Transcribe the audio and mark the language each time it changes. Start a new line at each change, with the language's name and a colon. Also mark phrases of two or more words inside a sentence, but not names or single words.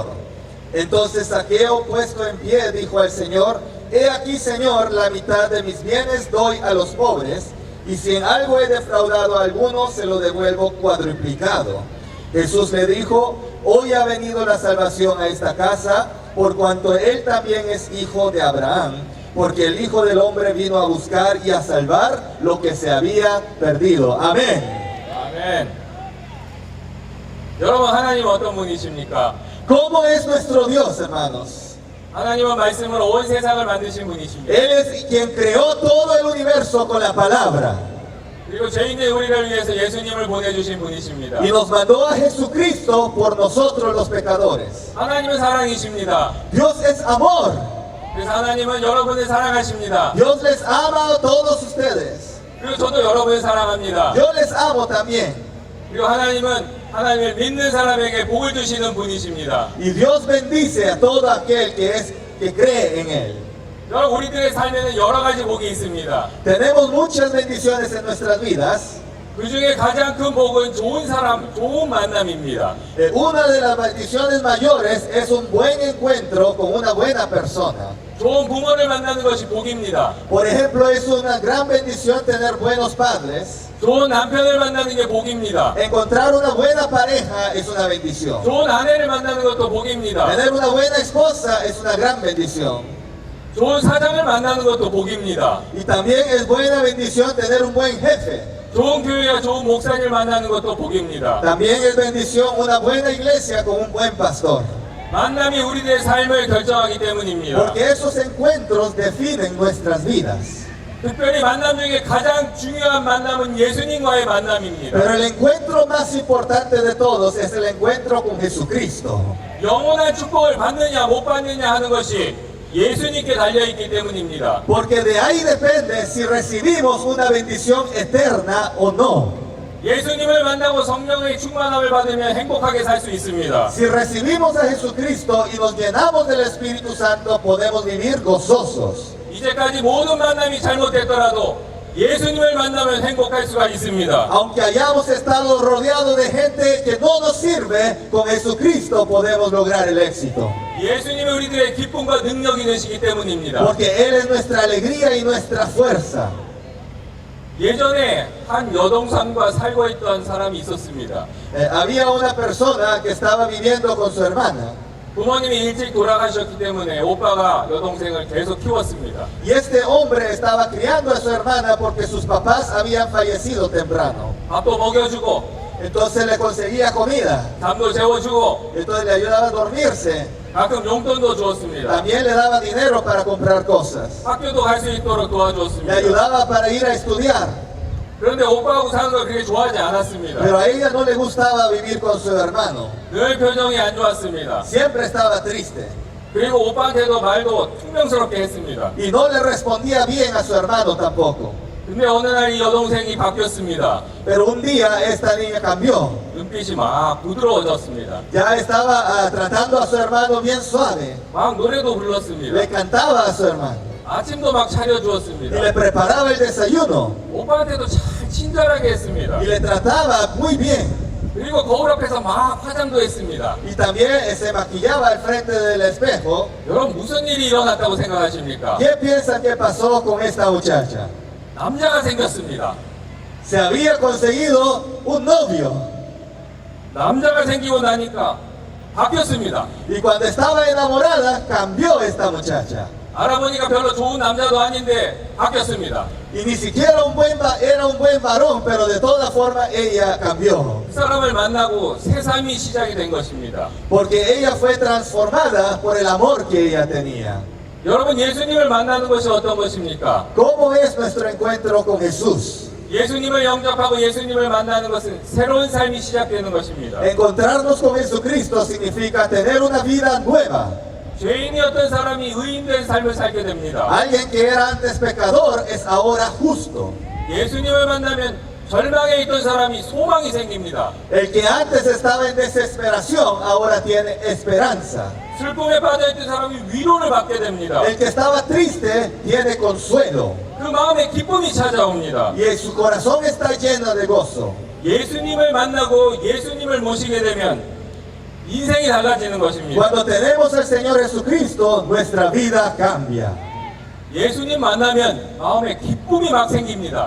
Spanish: Entonces Zaqueo, puesto en pie, dijo al Señor: he aquí, Señor, la mitad de mis bienes doy a los pobres, y si en algo he defraudado a alguno, se lo devuelvo cuadruplicado. Jesús le dijo: hoy ha venido la salvación a esta casa, por cuanto él también es hijo de Abraham, porque el Hijo del Hombre vino a buscar y a salvar lo que se había perdido. Amén.
Korean: 아멘. 여러분, 하나님 어떤 분이십니까?
Spanish: ¿Cómo es nuestro Dios, hermanos?
Korean: 하나님은 말씀으로 온 세상을 만드신 분이십니다.
Spanish: Él es quien creó todo el universo con la palabra.
Korean: 그리고 죄인된 우리를 위해서 예수님을 보내주신 분이십니다.
Spanish: Y nos mandó a Jesucristo por nosotros los pecadores.
Korean: 하나님은 사랑이십니다.
Spanish: Dios es amor.
Korean: 그래서 하나님은 여러분을 사랑하십니다.
Spanish: Dios les ama a todos ustedes.
Korean: 그리고 저도 여러분을 사랑합니다.
Spanish: Yo les amo también.
Korean: 그리고 하나님은 하나님을 믿는 사람에게 복을 주시는 분이십니다.
Spanish: Y Dios bendice a todo aquel que cree en Él.
Korean: 여러분, 우리들의 삶에는 여러 가지 복이 있습니다.
Spanish: Tenemos muchas bendiciones en nuestras vidas.
Korean: 그 중에 가장 큰 복은 좋은 사람, 좋은 만남입니다.
Spanish: Una de las bendiciones mayores es un buen encuentro con una buena persona.
Korean: 좋은 부모를 만나는 것이 복입니다.
Spanish: Por ejemplo, es una gran bendición tener buenos padres.
Korean: 좋은 남편을 만나는 게 복입니다.
Spanish: Encontrar una buena pareja es una bendición.
Korean: 좋은 아내를 만나는 것도 복입니다.
Spanish: Tener una buena esposa es una gran bendición.
Korean: 좋은 사장을 만나는 것도 복입니다.
Spanish: Y también es buena bendición tener un buen jefe.
Korean: 좋은 교회와 좋은 목사님을 만나는 것도 복입니다.
Spanish: También es bendición una buena iglesia con un buen pastor.
Korean: 만남이 우리들의 삶을 결정하기 때문입니다.
Spanish: Porque esos encuentros definen nuestras vidas.
Korean: 특별히 만남 중에 가장 중요한 만남은 예수님과의 만남입니다.
Spanish: Pero el encuentro más importante de todos es el encuentro con Jesucristo.
Korean: 영원한 축복을 받느냐 못 받느냐 하는 것이 예수님께 달려있기 때문입니다.
Spanish: Porque de ahí depende si recibimos una bendición eterna o no.
Korean: 예수님을 만나고 성령의 충만함을 받으면 행복하게 살 수 있습니다.
Spanish: Si recibimos a Jesucristo y nos llenamos del Espíritu Santo, podemos vivir gozosos.
Korean: 이제까지 모든 만남이 잘못됐더라도 예수님을 만나면 행복할 수가 있습니다.
Spanish: Aunque hayamos estado rodeados de gente que no nos sirve, con Jesucristo podemos lograr el éxito.
Korean: 예수님이 우리들의 기쁨과 능력이 되시기 때문입니다.
Spanish: Porque Él es nuestra alegría y nuestra fuerza.
Korean: 예전에 한 여동생과 살고 있던 사람이 있었습니다.
Spanish: Había una persona que estaba viviendo con su hermana.
Korean: 부모님이 일찍 돌아가셨기 때문에 오빠가 여동생을 계속 키웠습니다.
Spanish: Y este hombre estaba criando a su hermana porque sus papás habían fallecido temprano.
Korean: 밥도 먹여주고
Spanish: Entonces le conseguía comida.
Korean: 잠도 재워주고
Spanish: Entonces le ayudaba a dormirse.
Korean: 가끔 용돈도 주었습니다.
Spanish: También le daba dinero para comprar cosas.
Korean: 학교도 갈 수 있도록
Spanish: Le
Korean: 도와주었습니다.
Spanish: ayudaba para ir a estudiar.
Korean: 그런데 오빠하고 사는 걸 그렇게 좋아하지 않았습니다.
Spanish: Pero a ella no le gustaba vivir con su hermano.
Korean: 늘 표정이 안 좋았습니다.
Spanish: Siempre estaba triste.
Korean: 그리고 오빠한테도 말도 퉁명스럽게 했습니다.
Spanish: Y no le respondía bien a su hermano tampoco.
Korean: 근데 어느 날 이 여동생이 바뀌었습니다.
Spanish: Pero un día esta niña cambió.
Korean: 눈빛이 막 부드러워졌습니다.
Spanish: Ya estaba tratando a su hermano bien suave.
Korean: 막 노래도 불렀습니다.
Spanish: Le cantaba a su hermano.
Korean: 아침도 막
Spanish: Y
Korean: 차려주었습니다.
Spanish: le preparaba el desayuno.
Korean: 오빠한테도 잘 친절하게 했습니다.
Spanish: Y le trataba muy bien.
Korean: 그리고 거울 앞에서 막 화장도 했습니다.
Spanish: Y también se maquillaba al frente del espejo.
Korean: 여러분 무슨 일이 일어났다고 생각하십니까?
Spanish: ¿Qué piensan que pasó con esta muchacha?
Korean: 남자가 생겼습니다.
Spanish: Se había conseguido un novio.
Korean: 남자가 생기고 나니까 바뀌었습니다.
Spanish: Y cuando estaba enamorada, cambió esta muchacha.
Korean: 알아보니까 별로 좋은 남자도 아닌데 바뀌었습니다.
Spanish: Y ni siquiera era un buen varón, pero de todas formas ella cambió.
Korean: 그 사람을 만나고 새 삶이 시작이 된 것입니다.
Spanish: Porque ella fue transformada por el amor que ella tenía.
Korean: 여러분 예수님을 만나는 것이 어떤 것입니까?
Spanish: ¿Cómo es nuestro encuentro con Jesús?
Korean: 예수님을 영접하고 예수님을 만나는 것은 새로운 삶이 시작되는 것입니다.
Spanish: Encontrarnos con Jesucristo significa tener una vida nueva.
Korean: 죄인이었던 사람이 의인된 삶을 살게 됩니다.
Spanish: Alguien que era antes pecador es ahora justo.
Korean: 예수님을 만나면 절망에 있던 사람이 소망이 생깁니다.
Spanish: El que antes estaba en desesperación ahora tiene esperanza.
Korean: 슬픔에 빠져있던 사람이 위로를 받게 됩니다.
Spanish: El que estaba triste tiene consuelo.
Korean: 그 마음에 기쁨이 찾아옵니다.
Spanish: Y su corazón está lleno de gozo.
Korean: 예수님을 만나고 예수님을 모시게 되면 인생이 달라지는 것입니다.
Spanish: Cuando tenemos al Señor Jesucristo, nuestra vida cambia.
Korean: 예수님 만나면 마음에 기쁨이 막 생깁니다.